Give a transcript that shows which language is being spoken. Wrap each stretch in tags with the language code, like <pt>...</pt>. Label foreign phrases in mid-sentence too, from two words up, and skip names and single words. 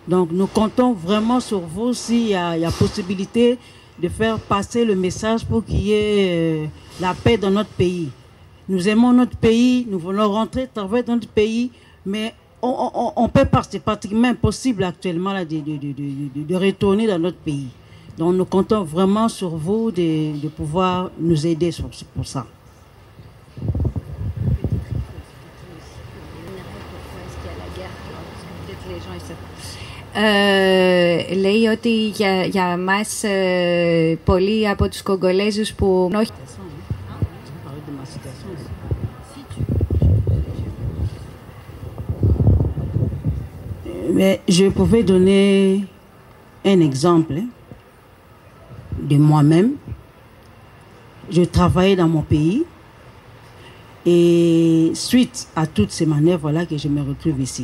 <fr>Donc nous comptons vraiment sur vous s'il y a possibilité de faire passer le message pour qu'il y ait la paix dans notre pays. Nous aimons notre pays, nous voulons rentrer, travailler dans notre pays, mais on peut pas, c'est pratiquement impossible actuellement là, de retourner dans notre pays. Donc nous comptons vraiment sur vous de pouvoir nous aider pour ça.</fr> <el>Λέει ότι για μας πολλοί από τους Κογκολέζους που...</el> <fr>Mais je pouvais donner un exemple de moi-même. Je travaillais dans mon pays et suite à toutes ces manœuvres-là que je me retrouve ici.</fr>